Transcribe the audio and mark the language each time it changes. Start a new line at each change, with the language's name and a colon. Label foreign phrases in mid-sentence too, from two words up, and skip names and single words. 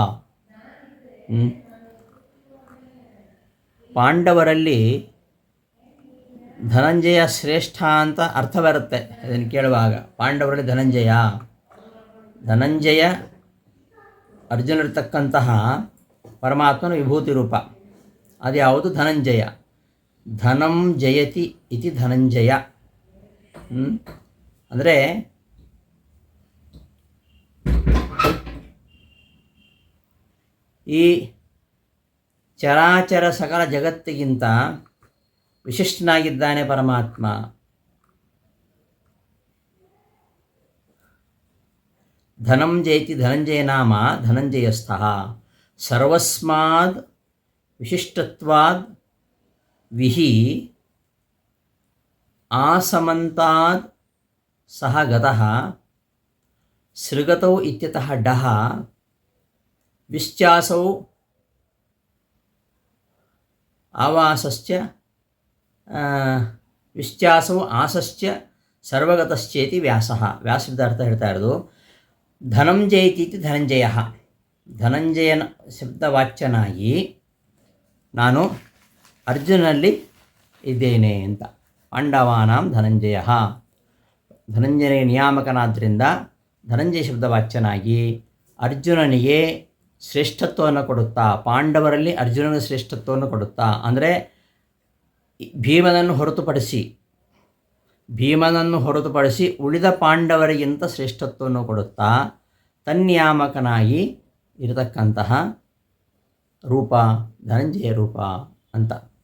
Kannada: ಪಾಂಡವರಲ್ಲಿ ಧನಂಜಯ ಶ್ರೇಷ್ಠ ಅಂತ ಅರ್ಥ ಬರುತ್ತೆ ಇದನ್ನು ಕೇಳುವಾಗ. ಪಾಂಡವರಲ್ಲಿ ಧನಂಜಯ ಅರ್ಜುನರಿರ್ತಕ್ಕಂತಹ ಪರಮಾತ್ಮನ ವಿಭೂತಿ ರೂಪ ಅದು ಯಾವುದು?
Sanskrit: ಧನಂಜಯ. ಧನಂ ಜಯತಿ ಇತಿ ಧನಂಜಯ.
Kannada: ಅಂದರೆ ಈ ಚರಾಚರ ಸಕಲ ಜಗತ್ತಿಗಿಂತ ವಿಶಿಷ್ಟನಾಗಿದ್ದಾನೆ ಪರಮಾತ್ಮ.
Sanskrit: ಧನಂ ಜಯತಿ ಧನಂಜಯ ನಾಮ ಧನಂಜಯಸ್ಥಃ. ಸರ್ವಸ್ಮಾದ್ ವಿಶಿಷ್ಟತ್ವಾದ್ ವಿಹಿ ಆಸಮಂತಾದ್ ಸಹ ಗತಃ ಸೃಗತೌ ಇತ್ಯತಃ ಡಃ ವಿಶ್ಚಾಸೌ ಆವಾಸಶ್ಚ ವಿಶ್ಚಾಸೌ ಆಸಶ್ಚ ಸರ್ವಗತಶ್ಚೇತಿ ವ್ಯಾಸಃ.
Kannada: ವ್ಯಾಸದ ಅರ್ಥ ಹೇಳ್ತಾ ಇರೋದು
Sanskrit: ಧನಂ ಜಯತಿ ಇತಿ ಧನಂಜಯ.
Kannada: ಧನಂಜಯನ ಶಬ್ದವಾಚ್ಯನಾಗಿ ನಾನು ಅರ್ಜುನಲ್ಲಿ ಇದ್ದೇನೆ ಅಂತ.
Sanskrit: ಪಾಂಡವಾನಾಂ ಧನಂಜಯ.
Kannada: ಧನಂಜಯನಿಗೆ ನಿಯಾಮಕನಾದ್ದರಿಂದ ಧನಂಜಯ ಶಬ್ದವಾಚ್ಯನಾಗಿ ಅರ್ಜುನನಿಗೆ ಶ್ರೇಷ್ಠತ್ವವನ್ನು ಕೊಡುತ್ತಾ, ಪಾಂಡವರಲ್ಲಿ ಅರ್ಜುನನಿಗೆ ಶ್ರೇಷ್ಠತ್ವವನ್ನು ಕೊಡುತ್ತಾ, ಅಂದರೆ ಭೀಮನನ್ನು ಹೊರತುಪಡಿಸಿ ಉಳಿದ ಪಾಂಡವರಿಗಿಂತ ಶ್ರೇಷ್ಠತ್ವವನ್ನು ಕೊಡುತ್ತಾ ತನ್ನಿಯಾಮಕನಾಗಿ ಇರತಕ್ಕಂತಹ ರೂಪ ಧನಂಜಯ ರೂಪ ಅಂತ.